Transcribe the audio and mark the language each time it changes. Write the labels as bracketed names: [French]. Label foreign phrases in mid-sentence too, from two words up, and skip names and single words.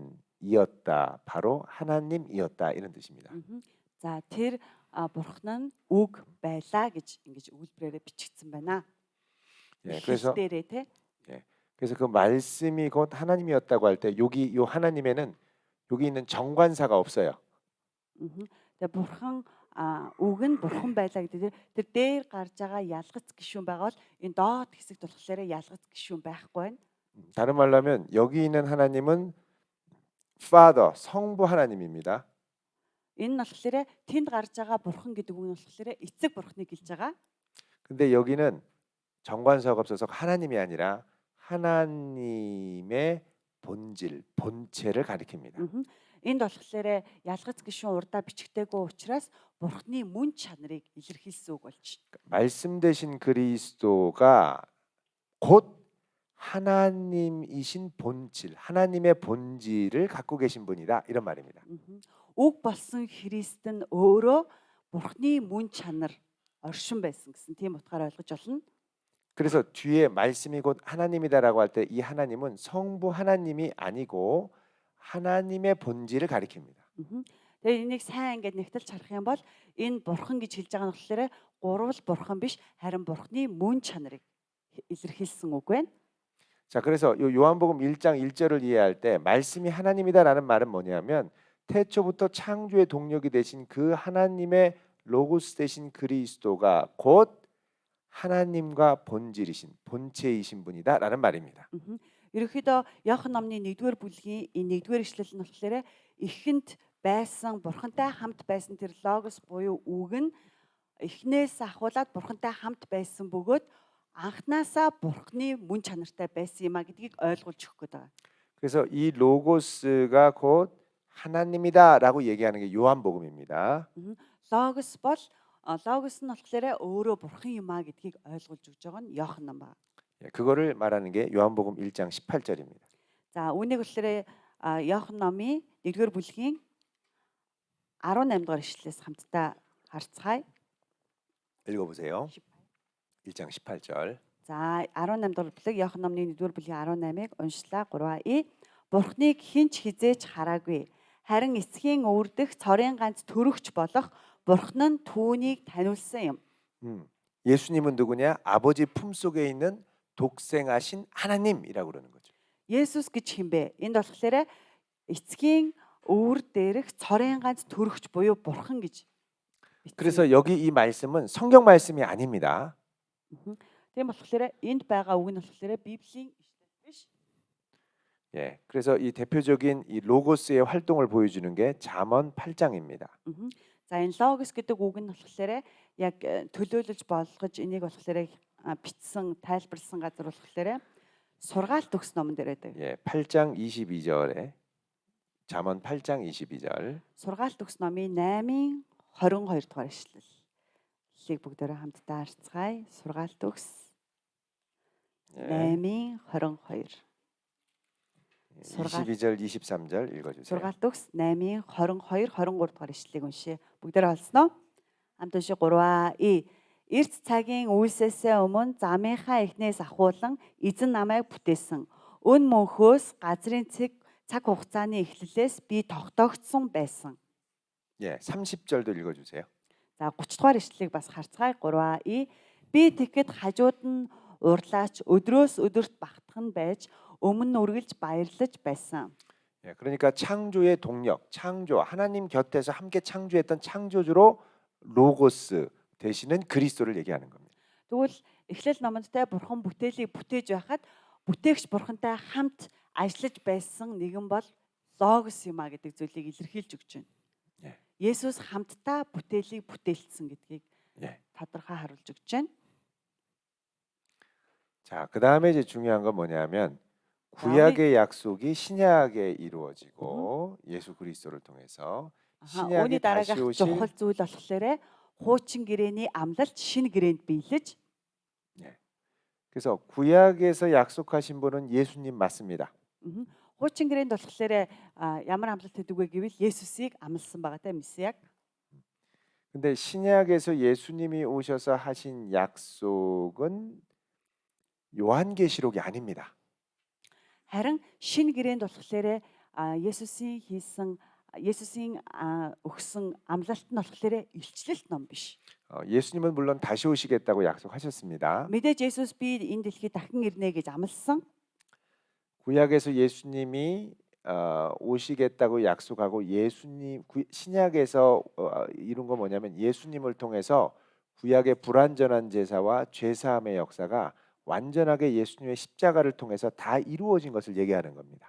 [Korean] 바로 하나님이었다 이런 뜻입니다. [Mongolian] за тэр Бурхан нь үг байлаа гэж ингэж өгүүлбэрээрээ бичигдсэн байна. [Korean] 예, [Mongolian] Эхлэл дээрээ те. [Korean] 예, 그래서 그 말씀이 곧 하나님이었다고 할 때 여기 요 하나님에는 여기 있는 정관사가 없어요. [Mongolian] Тэгээ бурхан үг нь бурхан байлаа гэдэг тэр дээр гарч байгаа ялгац гишүүн байгаа бол энэ доод хэсэгт болохоор ялгац гишүүн байхгүй байна. [Korean] 다른 말로 하면 여기 있는 하나님은 Father, 성부 하나님입니다. [Mongolian] Энэ нь болохоор тэнд гарч байгаа бурхан гэдэг үг нь болохоор эцэг бурханыг гэлж байгаа. [Korean] 근데 여기는 정관사가 없어서 하나님이 아니라 하나님의 본질, 본체를 가리킵니다. [Mongolian] Энд болохоор ялгац гишүүн урдаа бичигдээгүй учраас бурханы мөн чанарыг илэрхийлсэн үг болж байна. [Korean] 말씀 되신 그리스도가 곧 하나님이신 본질, 하나님의 본질을 갖고 계신 분이다 이런 말입니다. [Mongolian] Үг болсон Христ нь өөрөө бурханы мөн чанар оршин байсан гэсэн тийм утгаар ойлгож болно. [Korean] 그래서 뒤에 말씀이 곧 하나님이다라고 할 때 이 하나님은 성부 하나님이 아니고 하나님의 본질을 가리킵니다. [Mongolian] Тэгээ энийг сайн ингээд нэгтэл харах юм бол энэ бурхан гэж хэлж байгаа нь болохоор гурвал бурхан биш харин бурханы мөн чанарыг илэрхийлсэн үг байна. [Korean] 자, 그래서 요 요한복음 1장 1절을 이해할 때 말씀이 하나님이다라는 말은 뭐냐면 태초부터 창조의 동력이 되신 그 하나님의 로고스 되신 그리스도가 곧 하나님과 본질이신 본체이신 분이다라는 말입니다. [Mongolian] Ерөнхийдөө Иохан номны 1-р бүлгийн энэ 1-р ишлэл нь болохоор эхэнд байсан бурхантай хамт байсан тэр логос буюу үг нь эхнээс ахуулаад бурхантай хамт байсан бөгөөд анхнаасаа бурханы мөн чанартай байсан юм а гэдгийг ойлгуулж өгөх гээд байгаа. [Korean] 그래서 이 로고스가 곧 하나님이다라고 얘기하는 게 요한복음입니다. [Mongolian] Логос бол логос нь болохоор өөрөө бурхан юм а гэдгийг ойлгуулж өгж байгаа нь Иохан ном байна. [Korean] 그거를 말하는 게 요한복음 1장 18절입니다. [Mongolian] За үүнийг болохоор Иохан номын 1-р бүлгийн 18 дугаар ишлэлээс хамтдаа харцгаая. [Korean] 읽어보세요. 1장 18절. [Mongolian] За 18 дугаар бүлэг Иохан номны 1-р бүлгийн 18-ыг уншлаа 3А. Бурхныг хинч хизээч хараагүй. Харин эцгийн өвөрдөх цорын ганц төрөгч болох Бурхан нь түүнийг таниулсан юм. [Korean] 예수님은 누구냐? 아버지 품속에 있는 독생하신 하나님이라고 그러는 거죠. [Mongolian] Есүс гэж хинбэ? Энд болохоор эцгийн өвөр дээрх цорын ганц төрөгч буюу Бурхан гэж. [Korean] 그래서 여기 이 말씀은 성경 말씀이 아닙니다. [Mongolian] Тийм болохоор энд байгаа үг нь болохоор Библийн ишлэл биш. [Korean] 예, 그래서 이 대표적인 이 로고스의 활동을 보여주는 게 잠언 8장입니다. [Mongolian] За энэ логос гэдэг үг нь болохоор яг төлөөлөж болгож энийг болохоор бичсэн, тайлбарласан газар болохоор сургаалт өгс номон дээр байдаг. [Korean] 예, 8장 22절에 잠언 8장 22절. [Mongolian] Сургаалт өгс номын 8-ын 22 дугаар ишлэлийг бүгдээрээ хамтдаа харцгаая. Сургаалт өгс 8-ын 22. [Korean] 22절, 23절 읽어주세요. [Mongolian] Сургаалт өгс 8-ын 22, 23 дугаар ишлэлийг уншия. Бүгдээрээ олсноо. Хамт уншия 3А. Эрт цагийн үйлсээсээ өмнө замынхаа эхнээс ахуулан эзэн намайг бүтээсэн. Өн мөнхөөс газрын цаг хугацааны эхлэлээс би тогтоогдсон байсан. [Korean] 예, 30절도 읽어주세요. [Mongolian] За 30 дугаар ишлэлийг бас харцгаая 3А. Би тэгэхэд хажууд нь урлаач өдрөөс өдөрт багтах нь байж өмнө нь үргэлж баярлаж байсан. [Korean] 예, 그러니까 창조의 동력, 창조 하나님 곁에서 함께 창조했던 창조주로 로고스 되시는 그리스도를 얘기하는 겁니다. [Mongolian] Тэгвэл Эхлэл номондтай бурхан бүтээлийг бүтээж байхад бүтээгч бурхантай хамт ажиллаж байсан нэгэн бол логос юм а гэдэг зүйлийг илэрхийлж өгч байна. Есүс хамтдаа бүтээлийг бүтээлсэн гэдгийг тодорхой харуулж өгч байна. [Korean] 자, 그다음에 이제 중요한 건 뭐냐면 구약의 약속이 신약에 이루어지고 예수 그리스도를 통해서 신약이 다시 오실 [Mongolian] чухал зүйл болохоор хуучин гэрээний амлалт шинэ гэрээнд биелэж. [Korean] 그래서 구약에서 약속하신 분은 예수님 맞습니다. [Mongolian] Хуучин гэрээнд болохоор ямар амлалт өгдөг вэ гэвэл Есүсийг амласан байгаатай Месиаг. [Korean] 근데 신약에서 예수님이 오셔서 하신 약속은 요한계시록이 아닙니다. [Mongolian] Харин шинэ гэрээнд болохоор Есүсийн хийсэн Есүсийн өгсөн амлалт нь болохоор илчлэлт ном биш. [Korean] 예수님은 물론 다시 오시겠다고 약속하셨습니다. [Mongolian] Мэдээж Есүс би энэ дэлхийд дахин ирнэ гэж амласан. [Korean] 구약에서 예수님이 오시겠다고 약속하고 신약에서 이룬 건 뭐냐면 예수님을 통해서 구약의 불완전한 제사와 죄사함의 역사가 완전하게 예수님의 십자가를 통해서 다 이루어진 것을 얘기하는 겁니다.